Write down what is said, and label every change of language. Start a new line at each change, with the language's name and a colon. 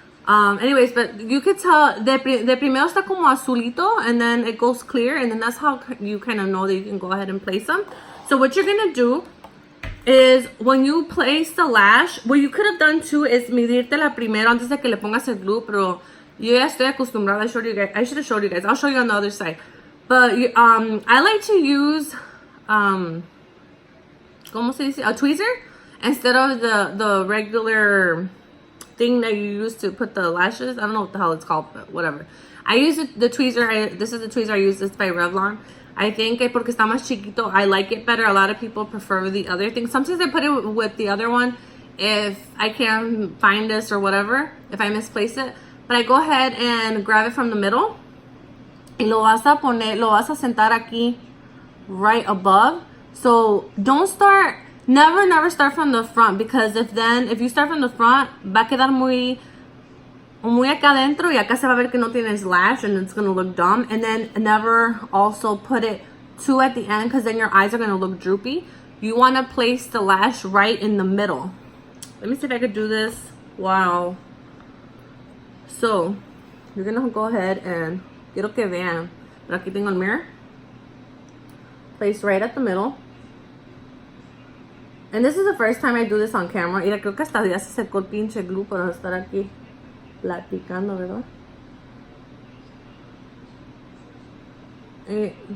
English: Anyways, but you could tell,
Spanish: de primero está como azulito,
English: and then it goes clear, and then that's how you kind of know that you can go ahead and place them. So what you're going to do is, when you place the lash, what you could have done too is
Spanish: medírtela primero antes de que le pongas el glue, pero yo ya estoy acostumbrada.
English: I should have showed you guys. I'll show you on the other side. But I like to use
Spanish: ¿cómo se dice?
English: A tweezer instead of the regular thing that you use to put the lashes. I don't know what the hell it's called, but whatever. I use the tweezer. This is the tweezer I use. This by Revlon. I think
Spanish: porque está más chiquito,
English: I like it better. A lot of people prefer the other thing. Sometimes I put it with the other one if I can't find this or whatever, if I misplace it. But I go ahead and grab it from the middle.
Spanish: Y lo vas a sentar aquí
English: right above. So don't start, never start from the front, because if you start from the front,
Spanish: va a quedar muy acá adentro, y acá se va a ver que no tienes
English: lash, and it's going to look dumb. And then never also put it too at the end, because then your eyes are going to look droopy. You want to place the lash right in the middle. Let me see if I could do this. Wow. So you're going to go ahead and,
Spanish: quiero que vean, pero aquí tengo el
English: mirror. Place right at the middle. And this is the first time I do this on camera.
Spanish: Y creo que hasta ya se secó el pinche glue para estar aquí platicando, ¿verdad?